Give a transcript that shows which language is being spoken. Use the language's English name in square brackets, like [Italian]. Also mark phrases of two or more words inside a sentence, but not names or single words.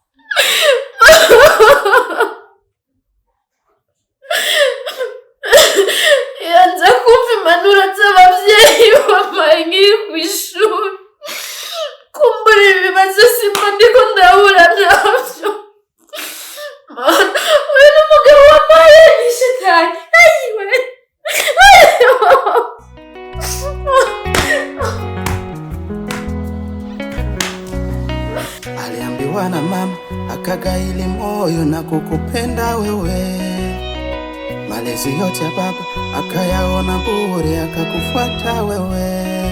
[Rundi] Yanze kumva impanuro z'abavyeyi bamaye nkiri kw'ishuri. Kumbura ibibazo simba ndiko ndahura navyo. Uyu ni umugabo wamaye n'ishitani. Ayiwe. [Swahili] Aliambiwa na mama akagaili moyo na kukupenda wewe. Malezi yote ya baba akayaona bure akakufuata wewe.